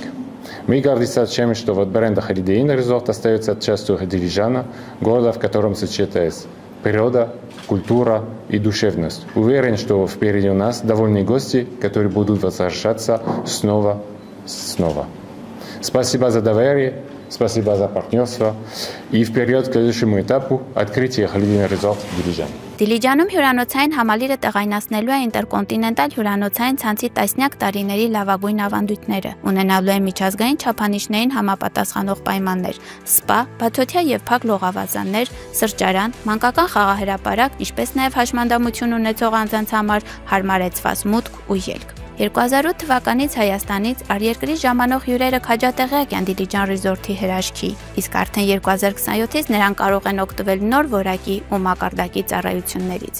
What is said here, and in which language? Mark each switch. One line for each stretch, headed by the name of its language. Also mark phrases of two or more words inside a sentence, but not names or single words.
Russian: Мы гордимся тем, что бренд Holiday Inn Resort остается частью Дилижана, города, в котором сочетается природа, культура и душевность. Уверен, что впереди у нас довольные гости, которые будут возвращаться снова. Спасибо за доверие, спасибо за партнерство и вперед к следующему этапу открытия Holiday Inn Resort Дилижан.
Armenian: Դիլիջանում հյուրանոցային համալիրը տեղայնացնելու է Ինտերկոնտինենտալ հյուրանոցային ցանցի տասնյակ տարիների լավագույն ավանդույթները, ունենալու է միջազգային չափանիշներին համապատասխանող պայմաններ, սպա, բացօթյա եւ փակ լողավազաններ, սրճարան, մանկական խաղահրապարակ, ինչպես նաեւ հաշմանդամություն ունեցող անձանց համար հարմարեցված մուտք ու ելք։ 2008 թվականից Հայաստանից առերկրի ժամանող հյուրերը քաջատեղյակ են Դիլիջան Resort-ի հրաշքի, իսկ արդեն 2027-ից նրանք կարող են օգտվել նոր որակի ու մակարդակի ծառայություններից։